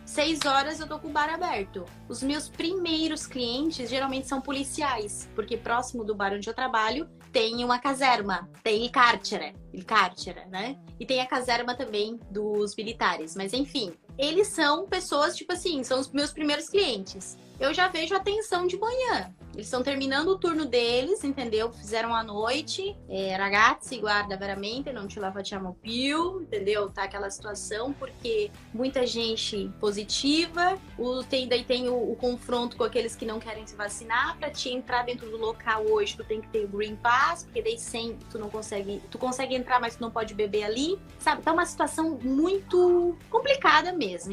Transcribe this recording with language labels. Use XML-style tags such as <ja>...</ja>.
<pt>6 horas eu tô com o bar aberto. Os meus primeiros clientes geralmente são policiais, porque próximo do bar onde eu trabalho tem uma caserma, tem</pt> <it>il carcere,</it> <pt>né? E tem a caserma também dos militares, mas enfim, eles são pessoas, tipo assim, são os meus primeiros clientes. Eu já vejo a atenção de manhã. Eles estão terminando o turno deles, entendeu? Fizeram a noite.</pt> <it>Ragazzi, guarda veramente, non ce la facciamo più, entendeu?</it> <pt>Tá aquela situação, porque muita gente positiva. Daí tem o confronto com aqueles que não querem se vacinar. Pra te entrar dentro do local hoje, tu tem que ter o Green Pass, porque daí sem tu não consegue... Tu consegue entrar, mas tu não pode beber ali, sabe? Tá uma situação muito complicada mesmo.</pt>